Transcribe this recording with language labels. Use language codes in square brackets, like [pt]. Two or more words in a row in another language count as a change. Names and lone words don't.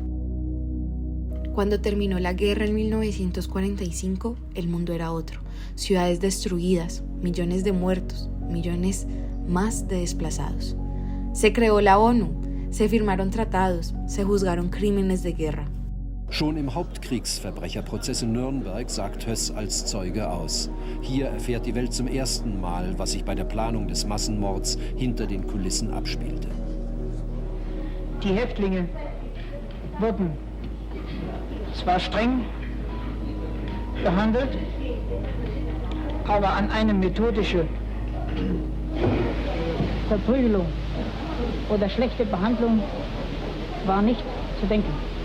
[es] Cuando terminó la guerra en 1945, el mundo era otro. Ciudades destruidas, millones de muertos, millones más de desplazados. Se creó la ONU, se firmaron tratados, se juzgaron crímenes de guerra. [de] Schon im Hauptkriegsverbrecherprozess in Nürnberg sagt Höss als Zeuge aus. Hier erfährt die Welt zum ersten Mal, was sich bei der Planung des Massenmords hinter den Kulissen abspielte. Die Häftlinge wurden zwar streng behandelt, aber an eine methodische Verprügelung oder schlechte Behandlung war nicht zu denken.